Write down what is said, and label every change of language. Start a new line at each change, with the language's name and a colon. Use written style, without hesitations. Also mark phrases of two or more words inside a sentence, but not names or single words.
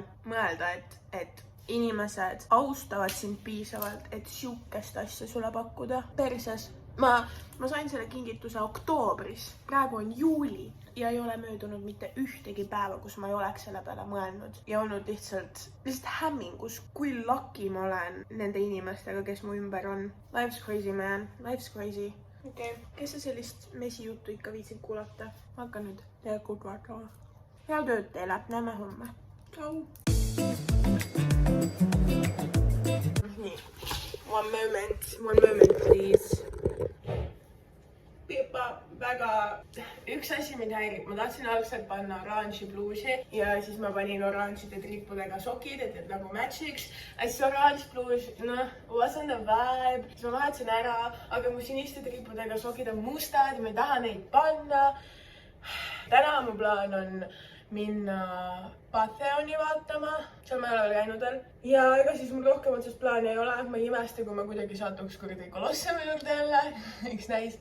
Estonian: Mõelda, et inimesed austavad sind piisavalt, et siukest asja sulle pakkuda. Perses. Ma sain selle kingituse oktoobris, praegu on juuli ja ei ole möödunud mitte ühtegi päeva, kus ma ei oleks selle peale mõelnud ja olnud lihtsalt hämmingus, kui lucky ma olen nende inimestega, kes mu ümber on.
English: Life's crazy, man. Life's crazy.
Estonian: Okei, kes see sellist mesijuttu ikka viitsid kuulata? Ma hakkan nüüd tegelikult vaatama. Hea tööd teile, näeme homme. Tšau! Nii,
English: one moment, please.
Estonian: Väga üks asi mind häirib, ma tahtsin algselt panna oranži bluusi ja siis ma panin oranžide trippudega sokid, et nagu matchiks. Siis oranž bluus,
English: wasn't the vibe,
Estonian: siis ma vahetasin ära, aga mu siniste trippudega sokid on mustad ja ma ei taha neid panna. Täna mu plaan on minna Patheoni vaatama, seal ma ei ole veel käinud veel. Ja ega siis mul rohkem otsest plaani ei ole, ma ei imesta, kui ma kuidagi satuks kuradi Kolossemi juurde jälle, üks näis.